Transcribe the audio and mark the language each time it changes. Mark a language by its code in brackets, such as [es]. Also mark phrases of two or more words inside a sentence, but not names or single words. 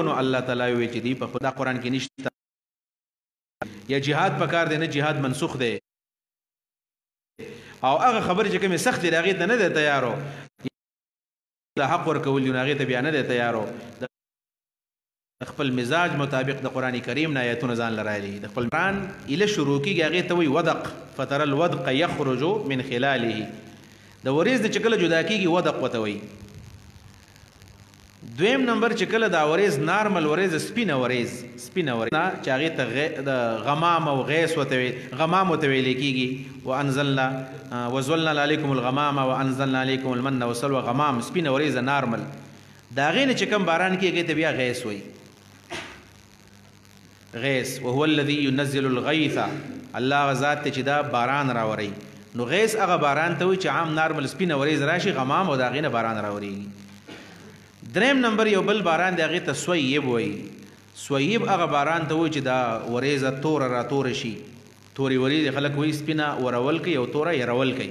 [ps] نو الله تعالی وایي چې دی په خدا قرآن کې نشته. یا جهاد پکار دی، نه جهاد منسوخ دی، او هغه خبرې چې کومې سختې دي هغې ته نه دی تیارو. د حق ورکول دي نو هغې ته بیا نه دی تیارو. د خپل مزاج مطابق د قرآن کریم نه آیتونه ځان له رایلي. د خپل قرآن ایله شروع کېږي هغې ته وایي ودق، [ar] فتر الودق یخرج من خلاله. [ps] د وریځ نه چې کله جدا کېږي ودق ورته وایي. دویم نمبر چې کله دا وریځ نارمل وریځ سپینه وریځ چې هغې ته د غمام او غیس ورته ویل، غمام ورته ویلی کېږي. [ar] وزلنا علیکم الغمام وانزلنا علیکم المن والسلوى. [ps] غمام سپینه وریځه نارمل، د هغې نه چې کوم باران کېږي هغې ته بیا غیس وایي. غیس [ar] وهو الذي ينزل الغیث، [ps] الله هغه ذات دی چې دا باران راوروي. نو غیس هغه باران ته وایي چې عام نارمل سپینه وریځ راشي، غمام او د هغې نه باران راورېږي. دریم نمبر یو بل باران دی هغې ته سویب وایي. سویب هغه باران ته وایي چې دا وریځه توره را توره شي. تورې وریځې خلک وایي سپینه ورول کوي او توره یرول کوي.